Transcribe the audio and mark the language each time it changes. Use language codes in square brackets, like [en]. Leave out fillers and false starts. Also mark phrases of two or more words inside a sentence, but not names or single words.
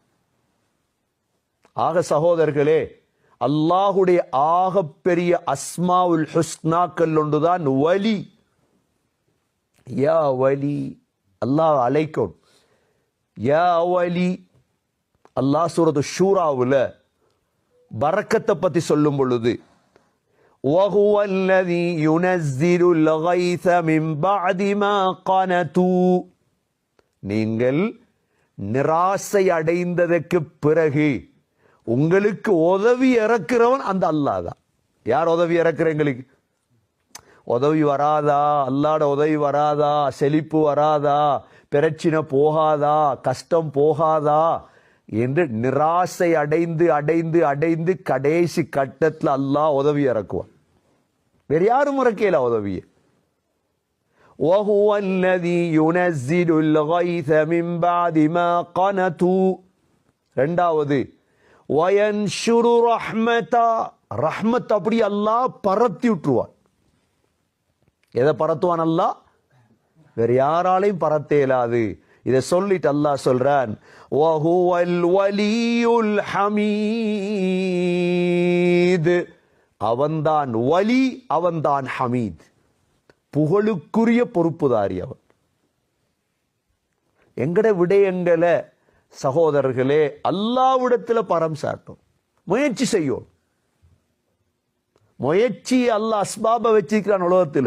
[ta] ஆக சகோதரர்களே, அல்லாஹுடைய ஆகப்பெரிய [ar] الأسماء الحسنى [ta] ஒன்றுதான் வலி. [ar] يا ولي [ta] அல்லாஹ் அழைக்கும். [ar] يا ولي [ta] அல்லாஹ் சூரத்து ஷூராவுல பரக்கத்தை பத்தி சொல்லும் பொழுது [ar] وَهُوَ الَّذِي يُنَزِّلُ الْغَيْثَ مِنْ بَعْدِ مَا قَنَطُوا [ta] நீங்கள் நிராசை அடைந்ததற்கு பிறகு உங்களுக்கு உதவி இறக்கிறவன் அந்த அல்லாஹ் தான். யார் உதவி இறக்குற? எங்களுக்கு உதவி வராதா? அல்லாஹ்ட உதவி வராதா? செழிப்பு வராதா? பிரச்சனை போகாதா? கஷ்டம் போகாதா என்று நிராசை அடைந்து அடைந்து அடைந்து கடைசி கட்டத்தில் அல்லாஹ் உதவி இறக்குவான். வேற யாரும் இறக்கல உதவியை. [ar] وَهُوَ الَّذِي يُنَزِّلُ الْغَيْثَ مِنْ بَعْدِ مَا قَنَطُوا ரெண்டாவது وَيَنْشُرُ رَحْمَتَهُ [ta] ரஹ்மத் அப்படி அல்லாஹ் பரத்தி விட்டுருவான். எதை பரத்துவான் அல்லாஹ்? வேற யாராலையும் பரத்த இயலாது. இதை சொல்லிட்டு அல்லாஹ் சொல்றான், [ar] وَهُوَ الْوَلِيُّ الْحَمِيدُ [ta] அவன்தான் வலி, அவன்தான் ஹமீத், புகழுக்குரிய பொறுப்புதாரி அவன். எங்கட விடயங்களை சகோதரர்களே அல்லாஹ்விடத்துல பரம் சாட்டும், முயற்சி செய்யும். முயற்சி அல்லாஹ் அஸ்பாப வச்சிருக்கிறான் உலகத்துல.